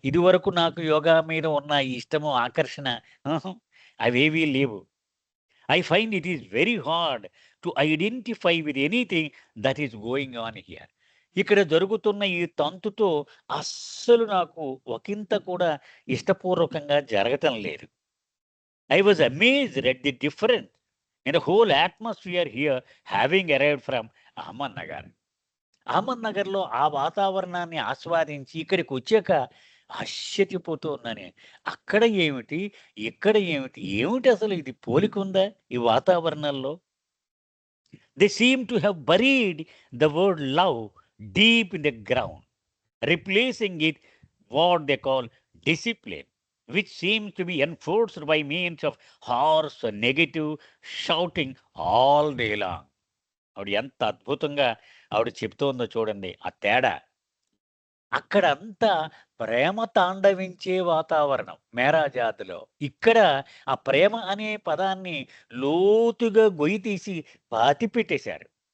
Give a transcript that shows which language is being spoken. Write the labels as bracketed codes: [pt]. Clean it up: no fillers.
[te] ఇదివరకు నాకు యోగా మీద ఉన్న ఈ ఇష్టము, ఆకర్షణ అహా! అవేవీ లేవు. [en] I find it is very hard to identify with anything that is going on here. [te] ఇక్కడ జరుగుతున్న ఈ తంతుతో అస్సలు నాకు ఒకింత కూడా ఇష్టపూర్వకంగా జరగటం లేదు. [en] I was amazed at the difference in the whole atmosphere here having arrived from Ahmednagar. [te] అహ్మద్‌నగర్‌లో ఆ వాతావరణాన్ని ఆస్వాదించి ఇక్కడికొచ్చాక ఆశ్చర్యపోతూ ఉన్నాను. అక్కడ ఏమిటి? ఇక్కడ ఏమిటి? ఏమిటసలు ఇది పోలికుందా ఈ వాతావరణంలో? [en] They seem to have buried the word love deep in the ground, replacing it what they call discipline, which seems to be enforced by means of harsh, negative shouting all day long. [te] ఆవిడ ఎంత అద్భుతంగా ఆవిడ చెప్తోందో చూడండి ఆ తేడా. అక్కడంతా ప్రేమ తాండవించే వాతావరణం మేరాజాద్‌లో. ఇక్కడ ఆ ప్రేమ అనే పదాన్ని లోతుగా గొయ్యి తీసి పాతిపెట్టేశారు.